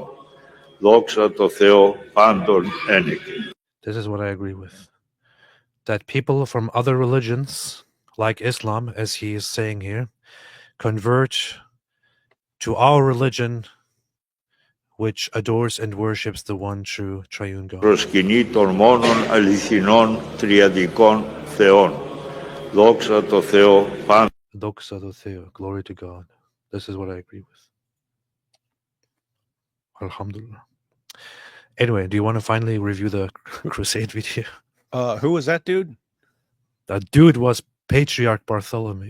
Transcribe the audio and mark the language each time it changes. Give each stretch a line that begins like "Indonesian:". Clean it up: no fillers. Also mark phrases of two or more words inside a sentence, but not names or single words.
Greek: Δόξα τω Θεώ πάντων ένεκε.
English: This is what I agree with. That people from other religions, like Islam, as he is saying here, convert to our religion, which adores and worships the one true triune God.
Greek: Προσκυνεί των μόνων αληθινών τριαδικών θεών. Δόξα τω Θεώ, Παν. Δόξα τω Θεώ,
English: glory to God. This is what I agree with.
Arabic: Alhamdulillah.
English: Anyway, do you want to finally review the crusade video? Who was that dude? That dude was Patriarch Bartholomew,